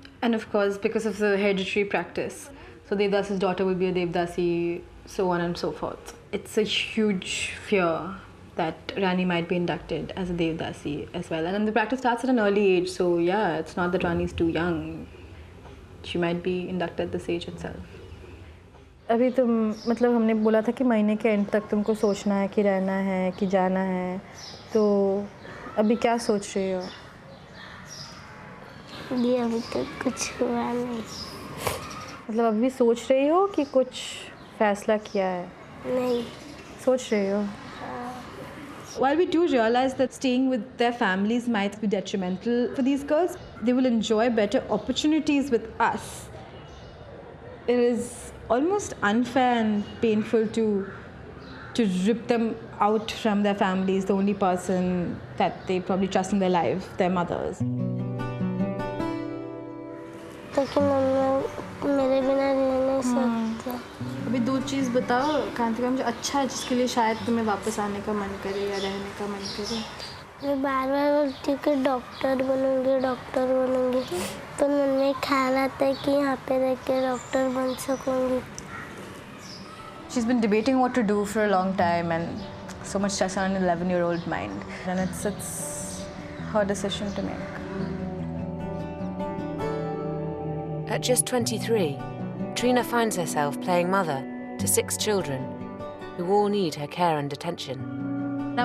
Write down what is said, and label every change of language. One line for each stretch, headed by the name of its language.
English: And of course, because of the hereditary practice, so Devdasi's daughter will be a Devdasi, so on and so forth. It's a huge fear that Rani might be inducted as a Devdasi as well. And then the practice starts at an early age, so yeah, it's not that Rani's too young. She might be inducted at this age itself.
Hindi: अभी तुम मतलब हमने बोला था कि महीने के and तक तुमको सोचना है कि रहना है कि जाना है, तो अभी क्या सोच रही हो? जी अभी तक कुछ हुआ नहीं। मतलब अभी सोच रही हो कि कुछ फैसला किया है? नहीं। सोच रही हो?
English: While we do realize that staying with their families might be detrimental for these girls, they will enjoy better opportunities with us. It is almost unfair and painful to rip them out from their families, the only person that they probably trust in their life, their mothers.
Hindi: ताकि mummy मेरे बिना रह नहीं सकता। अभी 2 चीज़ बताओ क्रांति ma'am जो अच्छा है जिसके लिए शायद तुम्हें वापस आने का मन करे या रहने का मन करे। मैं बार-बार बोलती हूँ कि डॉक्टर बनूँगी, तो मन में ख्याल आता है कि यहाँ पे रह के डॉक्टर बन सकूँगी।
English: She's been debating what to do for a long time, and so much stress on an 11-year-old mind, and it's her decision to make. At just 23, Trina finds herself playing mother to 6 children who all need her care and attention.